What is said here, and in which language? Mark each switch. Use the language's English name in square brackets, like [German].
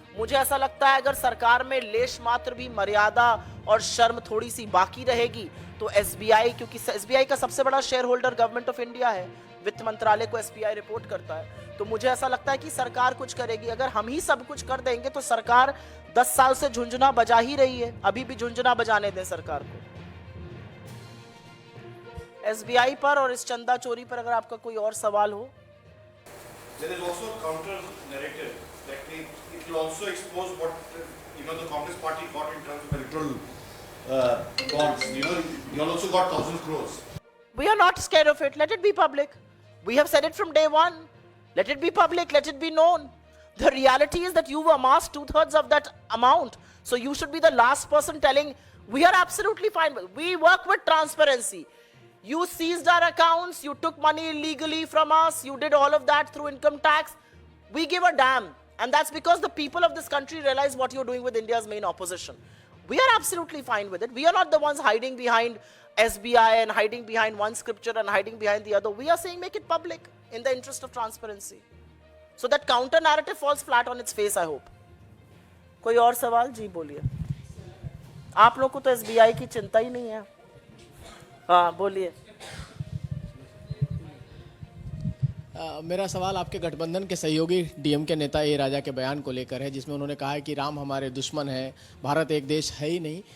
[Hindi] मुझे ऐसा लगता है अगर सरकार में लेश मात्र भी मर्यादा और शर्म थोड़ी सी बाकी रहेगी तो SBI, क्योंकि SBI का सबसे बड़ा share holder government of India है, वित्त मंत्रालय को SBI रिपोर्ट करता है, तो मुझे ऐसा लगता है कि सरकार कुछ करेगी. अगर हम ही सब कुछ कर देंगे तो सरकार 10 साल से झुंझुना बजा ही रही है, अभी भी झुंझुना बजाने दें सरकार को. SBI पर और इस चंदा चोरी पर अगर आपका कोई और सवाल हो. [English] There is also a counter narrative that it will also expose what the Congress party got in terms of electoral bonds. You also got 1,000 crores. We are not scared of it. Let it be public. We have said it from day one. Let it be public. Let it be known. The reality is that you've amassed 2/3 of that amount. So you should be the last person telling, we are absolutely fine. We work with transparency. You seized our accounts. You took money illegally from us. You did all of that through income tax. We give a damn. And that's because the people of this country realize what you're doing with India's main opposition. We are absolutely fine with it. We are not the ones hiding behind SBI and hiding behind one scripture and hiding behind the other. We are saying make it public in the interest of transparency. So that counter narrative falls flat on its face, I hope. [Hindi] कोई और सवाल? जी बोलिए. आप लोग को तो SBI की चिंता ही नहीं है. हाँ बोलिए. मेरा सवाल आपके गठबंधन के सहयोगी DMK नेता ए राजा के बयान को लेकर है, जिसमें उन्होंने कहा है कि राम हमारे दुश्मन है, भारत एक देश है ही नहीं.